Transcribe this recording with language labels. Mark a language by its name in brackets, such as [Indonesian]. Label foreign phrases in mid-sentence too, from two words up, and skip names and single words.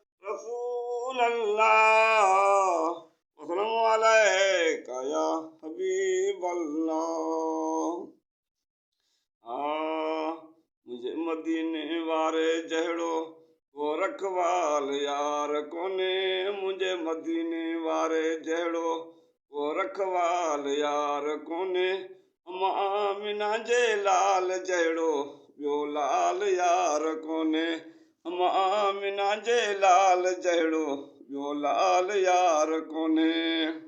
[Arabic] رسول الله، وسلام عليك يا حبيب الله۔ آه، [Sindhi] منهنجي مديني واري جهڙو ڪو رکوال يار ڪونهي، منهنجي مديني واري جهڙو ڪو رکوال يار ڪونهي، اما آمنه جي لال جهڙو ٻيو لال يار ڪونهي، اما آمنه جي لال جهڙو ٻيو لال يار ڪونهي۔